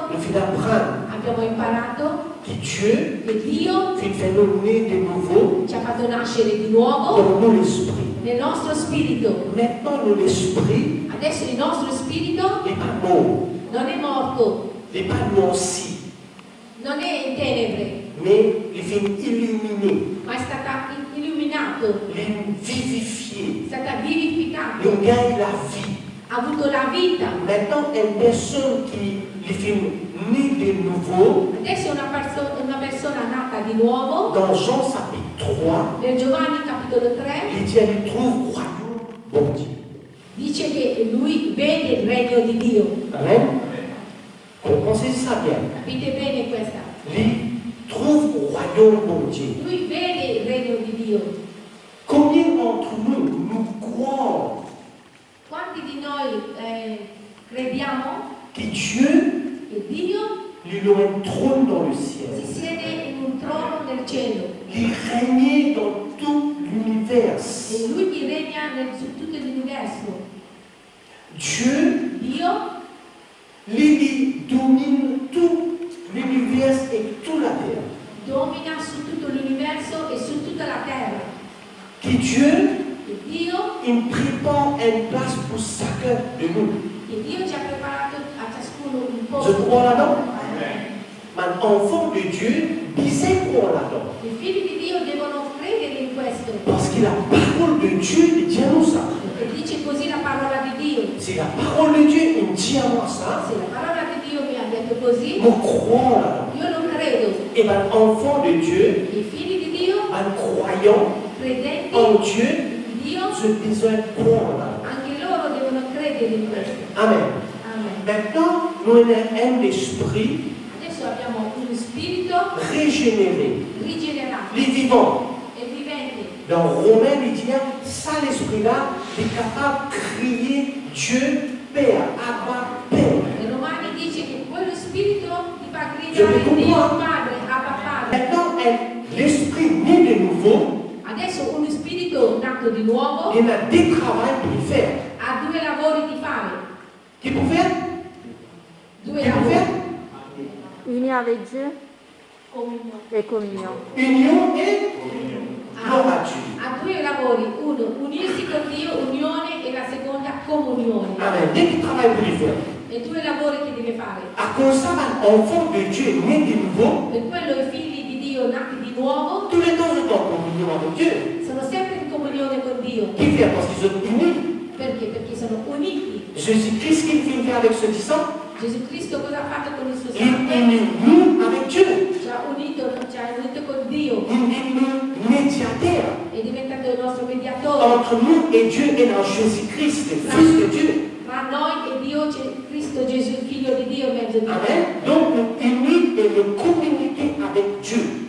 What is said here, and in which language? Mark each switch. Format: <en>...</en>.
<fr>nous finissons d'apprendre</fr> <it>abbiamo imparato</it> <fr>que Dieu</fr> <it>che Dio</it> <fr>fait nous naître de nouveau</fr> <it>ci ha fatto nascere di nuovo</it> <fr>dans nous l'esprit.</fr> <it>nel nostro spirito.</it> <fr>Maintenant, nous l'esprit</fr> <it>Adesso il nostro spirito</it> <fr>n'est pas mort,</fr> <it>non è morto,</it> <fr>n'est pas noirci,</fr> <it>non è in tenebre,</it> <fr>mais il vient illuminer,</fr> <it>ma è stata illuminato,</it> <fr>il est vivifié,</fr> <it>è stata vivificato,</it> <fr>il gagne la vie.</fr> <it>ha avuto la vita.</it> <fr>Maintenant, une personne qui est née de nouveau,</fr> <it>Adesso è una persona nata di nuovo.</it> <fr>dans Jean chapitre 3,</fr> <it>Nel Giovanni capitolo 3</it> <fr>il dit elle trouve royaume bon Dieu.</fr> <it>dice che lui vede il regno di Dio.</it> <fr>Amen. Comprenez ça bien.</fr> <it>Capite bene questa?</it> <fr>Il trouve au royaume mon Dieu.</fr> <it>Lui vede il regno di Dio.</it> <fr>Combien d'entre nous croient</fr> <it>Quanti di noi crediamo</it> <fr>que Dieu</fr> <it>che Dio</it> <fr>lui a un trône dans le</fr> <it>si</it> <fr>ciel?</fr> <it>siede in un trono nel cielo</it> <fr>Il règne dans tout l'univers.</fr> <it>e lui che regna su tutto l'universo.</it> <fr>Dieu,</fr> <it>Dio,</it> <fr>lui domine tout l'univers et toute la terre.</fr> <it>domina su tutto l'universo e su tutta la terra.</it> <fr>Que Dieu,</fr> <it>E Dio,</it> <fr>il prépare une place pour chacun de nous.</fr> <it>che Dio ci ha preparato a ciascuno un</it> <fr>Je</fr> <it>posto.</it> <fr>crois là-dedans. Un enfant de Dieu, disait croire là-dedans.</fr> <it>I figli di Dio devono credere in questo.</it> <fr>Parce que la parole de Dieu il dit à nous ça.</fr> <it>E dice così la parola di Dio.</it> <fr>Si la parole de Dieu il dit à moi ça,</fr> <it>Se la parola di Dio mi ha detto così,</it> <fr>je crois là-dedans.</fr> <it>io lo credo.</it> <fr>Et un enfant de Dieu,</fr> <it>I figli di Dio,</it> <fr>un croyant</fr> <it>credenti</it> <fr>en Dieu,</fr> <it>in Dio,</it> <fr>je besoin de croire là-dedans.</fr> <it>anche loro devono credere in questo.</it> <fr>Amen.</fr> <it>Amen.</it> <fr>Maintenant, nous avons un esprit</fr> <it>Adesso abbiamo uno spirito</it> <fr>régénéré,</fr> <it>rigenerato</it> <fr>les vivants.</fr> <it>e vivente.</it> <fr>Dans Romains, il dit, ça l'esprit-là est capable de crier Dieu, Père, Abba, Père.</fr> <it>E Romani dice che quello spirito ti fa</it> <fr>Je</fr> <it>gridare</it> <fr>ne</fr> <it>Dio</it> <fr>comprends.</fr> <it>Padre, Abba Padre.</it> <fr>Maintenant, l'esprit né de nouveau,</fr> <it>Adesso uno spirito nato di nuovo</it> <fr>il a des travaux pour faire.</fr> <it>ha due lavori di fare.</it> <fr>Qui pour faire?</fr> <it>Due</it> <fr>Qui pour</fr> <it>lavori.</it> <fr>faire? Unis avec Dieu et communion. Union et gloire à Dieu.</fr> <it>Ha due lavori, uno unirsi con Dio, unione, e la seconda comunione.</it> <fr>Amen. Dès qu'il travaille pour le faire.</fr> <it>E due lavori che deve fare.</it> <fr>À cause de ça, un enfant de Dieu né de nouveau,</fr> <it>Per quello i figli di Dio nati di nuovo</it> <fr>tous les temps, ils sont en communion avec Dieu.</fr> <it>sono sempre in comunione con Dio.</it> <fr>Qui fait? Parce qu'ils sont unis.</fr> <it>Perché? Perché sono uniti.</it> <fr>Jésus-Christ, qu'il vient faire avec ceux qui sont,</fr> <it>Gesù Cristo cosa ha fatto con il suo</it> <fr>il</fr> <it>sangue?</it> <fr>unit nous avec Dieu.</fr> <it>Ci ha unito con Dio.</it> <fr>Il est nous médiateur</fr> <it>È diventato il nostro mediatore.</it> <fr>entre nous et Dieu et dans Jésus-Christ, le Fils de Dieu.</fr> <it>Tra noi e Dio c'è Cristo Gesù, il figlio di Dio, in mezzo di noi.</it> <fr>Amen. Donc nous unis et nous communiquer avec Dieu.</fr>